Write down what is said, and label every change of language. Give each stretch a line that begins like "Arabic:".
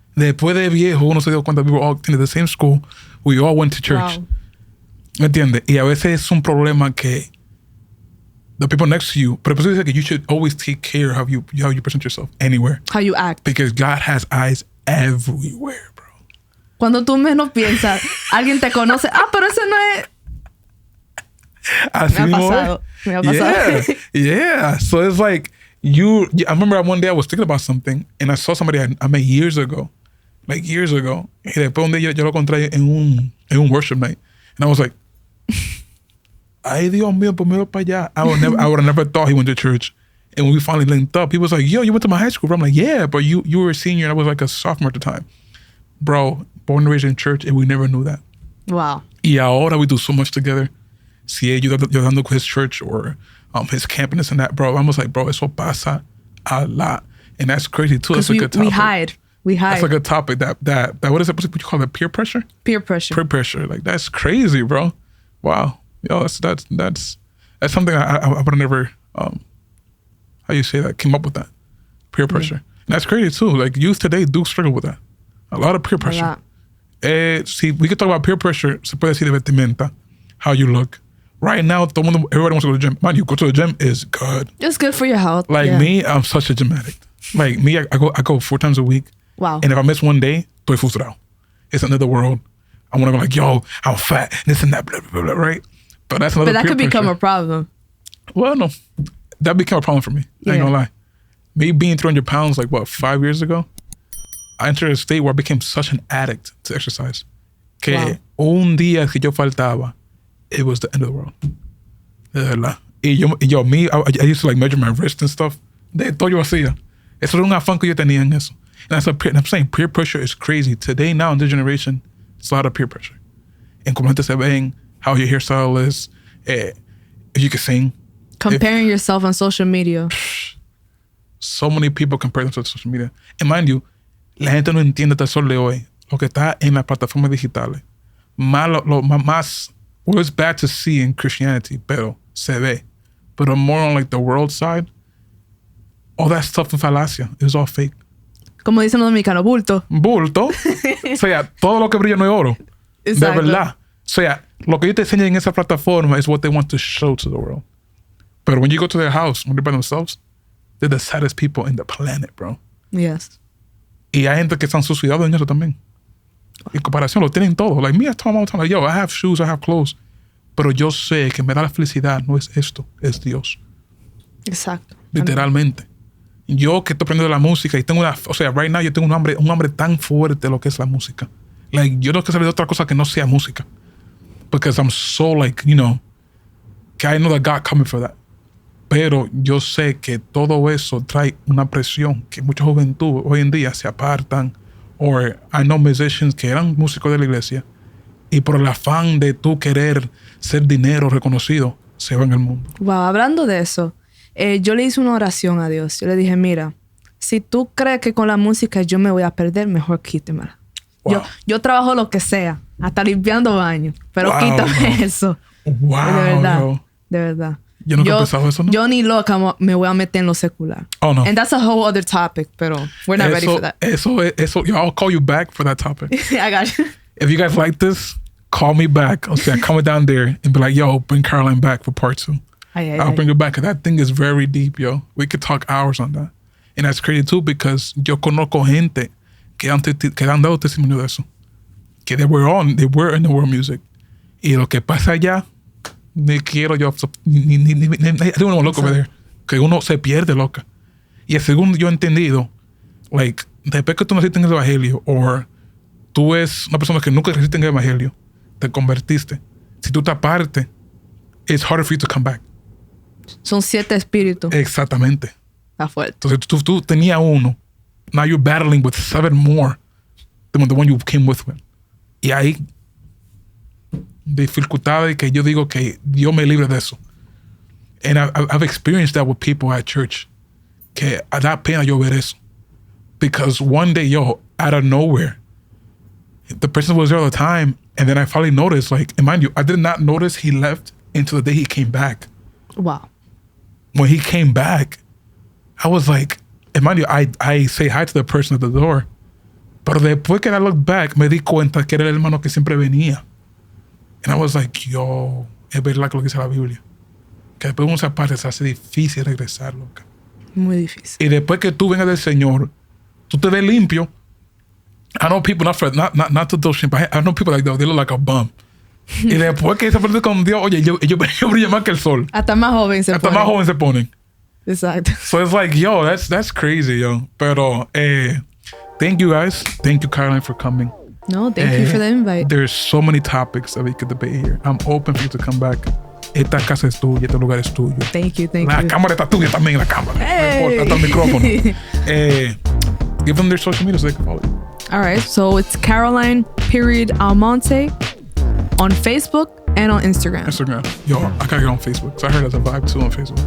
Spanish: Después de viejo, uno se dio cuenta
English: we were all attending the same school. We all went to church. Wow.
Spanish: ¿Me entiendes? Y a veces es un problema que
English: the people next to you,
Spanish: pero por eso dice que
English: you should always take care of how you present yourself anywhere. How you act. Because God has eyes everywhere, bro.
Spanish: Cuando tú menos piensas, alguien te conoce. Pero ese no es... Así me ha pasado. Yeah.
English: So it's like, I remember one day I was thinking about something and I saw somebody I met years ago.
Spanish: Y después un día yo lo encontré en un
English: worship night. And I was like,
Spanish: ay, Dios mío, ponmelo para allá.
English: I would have never thought he went to church. And when we finally linked up, he was like, yo, you went to my high school, bro. I'm like, yeah, but you were a senior and I was like a sophomore at the time. Bro, born and raised in church, and we never knew that. Wow.
Spanish: Y ahora
English: we do so much together.
Spanish: Si ellos ayudando con
English: his church or his camp and this and that, bro. I was like, bro,
Spanish: eso pasa
English: a lot. And that's crazy too. That's a good topic. We hide. That's a good topic. That what is it? What you call it? Peer pressure? Peer pressure. Peer pressure. Like, that's crazy, bro. Wow. Yo, that's something I would have never, how you say that? Came up with that. Peer pressure. And that's crazy too. Like, youth today do struggle with that. A lot of peer pressure. See, we could talk about peer pressure.
Spanish: Se puede decir de vestimenta,
English: how you look. Right now, everybody wants to go to the gym. Man, you go to the gym is good. It's good for your health. Like me, I'm such a gym addict. Like me, I go 4 times a week. Wow. And if I miss one day,
Spanish: estoy frustrado.
English: It's another world. I want to go like, yo, I'm fat, this and that, blah, blah, blah, right? But that's another. But that could become a problem. Well, no, that became a problem for me. I ain't gonna lie. Me being 300 pounds, 5 years ago, I entered a state where I became such an addict to exercise.
Spanish: Que un día que yo faltaba,
English: it was the end of the world.
Spanish: De verdad.
English: I used to measure my wrist and stuff.
Spanish: De todo yo hacía. Eso era un afán que yo tenía en eso.
English: And I'm saying peer pressure is crazy. Today, now, in this generation, it's a lot of peer pressure.
Spanish: En cómo gente se ven,
English: how your hairstyle is, if you can sing. Comparing yourself on social media. So many people compare themselves to social media. And mind you,
Spanish: la gente no entiende hasta el sol de hoy lo que está en las plataformas digitales.
English: Más, well, it's bad to see in Christianity,
Spanish: pero se ve.
English: But more on like the world side, all that stuff in falacia, it was all fake.
Spanish: Como dicen los dominicanos, bulto. Bulto. O sea, todo lo que brilla no es oro. Exacto. De verdad. O sea, lo que ellos te enseñan en esa plataforma
English: is what they want to show to the world. But when you go to their house, when they're by themselves, they're the saddest people in the planet, bro. Yes.
Spanish: Y hay gente que se han suicidado en eso también. En comparación, lo tienen todo.
English: Like me, I tell them all the time, like, yo, I have shoes, I have clothes.
Spanish: Pero yo sé que me da la felicidad no es esto, es Dios. Exacto. Literalmente. Yo que estoy aprendiendo la música y tengo
English: right now
Spanish: yo tengo un hambre tan fuerte de lo que es la música. Like, yo no quiero saber de otra cosa que no sea música.
English: Because I'm so like, you know, que I know that God coming for that.
Spanish: Pero yo sé que todo eso trae una presión que mucha juventud hoy en día se apartan.
English: Or I know musicians
Spanish: que eran músicos de la iglesia y por el afán de tú querer ser dinero reconocido, se van al mundo. Wow, hablando de eso, yo le hice una oración a Dios. Yo le dije, mira, si tú crees que con la música yo me voy a perder, mejor quítemela. Wow. Yo trabajo lo que sea, hasta limpiando baños, pero wow, quítame eso. Wow, de verdad, yo. De verdad. Yo nunca he pensado eso, ¿no? Yo ni loca me voy a meter en lo secular. Oh, no.
English: And that's a whole other topic, pero we're not ready for that. Yo, I'll call you back for that topic. I got you. If you guys like this, call me back.
Spanish: O sea,
English: come down there and be like, yo, bring Caroline back for part 2. I'll bring her back. That thing is very deep, yo. We could talk hours on that. And that's crazy too, because
Spanish: yo conozco gente que han dado testimonio de eso.
English: Que they were in the world music.
Spanish: Y lo que pasa allá, ni quiero yo,
English: I don't want to look over there.
Spanish: Que uno se pierde, loca. Y según yo he entendido, like, después que tú naciste en el evangelio, o tú eres una persona que nunca naciste en el evangelio, te convertiste. Si tú te apartes,
English: it's harder for you to come back.
Spanish: Son 7 espíritus. Exactamente. Está fuerte. Entonces tú tenías uno.
English: Now you're battling with 7 more than the one you came with.
Spanish: Y hay dificultades que yo digo que Dios me libre de eso.
English: And I've experienced that with people at church.
Spanish: Que da pena yo ver eso.
English: Because one day, yo, out of nowhere, the person was there all the time. And then I finally noticed, like, and mind you, I did not notice he left until the day he came back. Wow. When he came back, I was like, and mind you, I say hi to the person at the door.
Spanish: Pero después que
English: I looked back,
Spanish: me di cuenta que era el hermano que siempre venía.
English: And I was like,
Spanish: yo, es verdad lo que dice la Biblia. Que después de una parte se hace difícil regresar, loca. Muy difícil. Y después que tú vengas del Señor, tú te ves limpio.
English: I know people, not to those shit, but I know people like that, they look like a bum.
Spanish: Y después que se ponen con Dios, oye, yo brillo más que el sol. Hasta más joven se ponen. Hasta más joven se ponen. Exacto.
English: So it's like, yo, that's crazy, yo. Pero, thank you guys. Thank you, Caroline, for coming. No, thank you for the invite. There's so many topics that we could debate here. I'm open for you to come back.
Spanish: Esta casa es tuya, este lugar es tuyo.
English: Thank you.
Spanish: La cámara está tuya también, la cámara.
English: Hey.
Spanish: No importa, hasta el micrófono.
English: Give them their social media so they can follow you. All right, so it's Caroline.Almonte on Facebook and on Instagram. Yo, I gotta get on Facebook. So I heard there's a vibe too on Facebook.